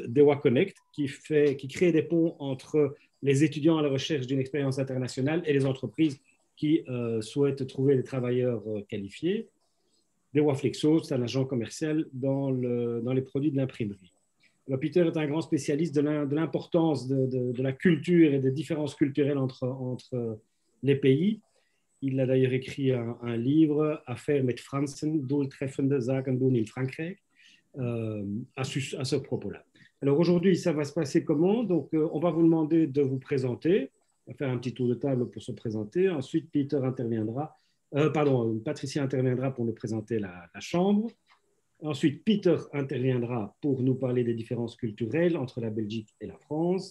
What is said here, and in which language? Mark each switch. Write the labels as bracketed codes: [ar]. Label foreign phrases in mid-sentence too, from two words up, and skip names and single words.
[fr] Dewa Connect, qui crée des ponts entre les étudiants à la recherche d'une expérience internationale et les entreprises qui souhaitent trouver des travailleurs qualifiés. Dewa Flexo, c'est un agent commercial dans les produits de l'imprimerie. Alors, Peter est un grand spécialiste de l'importance de la culture et des différences culturelles entre les pays. Il a d'ailleurs écrit un livre, Affaires met Fransen, doeltreffende Zaken doen in Frankrijk, à ce propos-là. Alors aujourd'hui, ça va se passer comment? Donc, on va vous demander de vous présenter, on va faire un petit tour de table pour se présenter. Ensuite, Patricia interviendra pour nous présenter la chambre. Ensuite, Peter interviendra pour nous parler des différences culturelles entre la Belgique et la France.